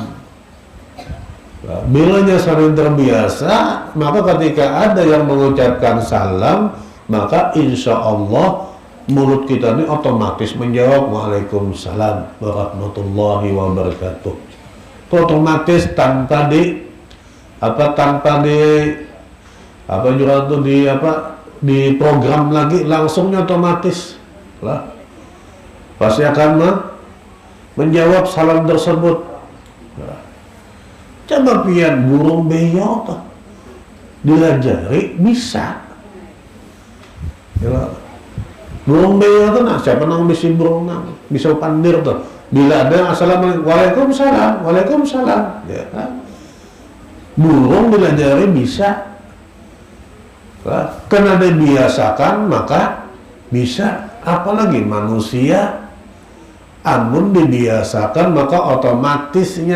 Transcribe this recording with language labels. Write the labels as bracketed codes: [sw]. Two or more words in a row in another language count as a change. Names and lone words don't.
[bjn] Bilanya saling terbiasa, maka ketika ada yang mengucapkan salam, maka [ar] insya Allah [bjn] mulut kita ini otomatis menjawab [ar] Waalaikumsalam warahmatullahi wabarakatuh. [bjn] Itu otomatis tanpa di program lagi, langsungnya otomatis lah pasti akan menjawab salam tersebut. Nah, coba pian burung beo tuh dilajari bisa ya, burung beo tuh nah siapa nang bisi burung nang bisa pandir tuh bila ada [ar] assalamualaikum waalaikumsalam waalaikumsalam [bjn] ya kan? Burung dilajari bisa. Karena dibiasakan maka bisa, apalagi manusia amun dibiasakan maka otomatisnya